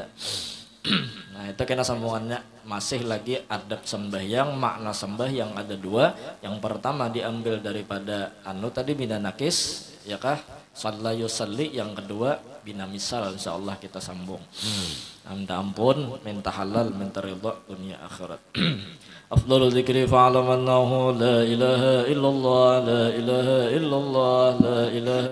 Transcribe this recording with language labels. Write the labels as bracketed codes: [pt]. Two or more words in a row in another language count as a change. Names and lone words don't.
[bjn] Nah itu kena sambungannya masih lagi adab sembahyang makna sembahyang ada dua. Yang pertama diambil daripada anu tadi bina nakis ya kah [ar] صلى يصلي, [bjn] yang kedua bina misal insyaallah kita sambung. Minta ampun, minta halal, minta ridha dunia akhirat. [ar] أفضل الذكر فاعلم أنه لا إله إلا الله لا إله إلا الله لا إله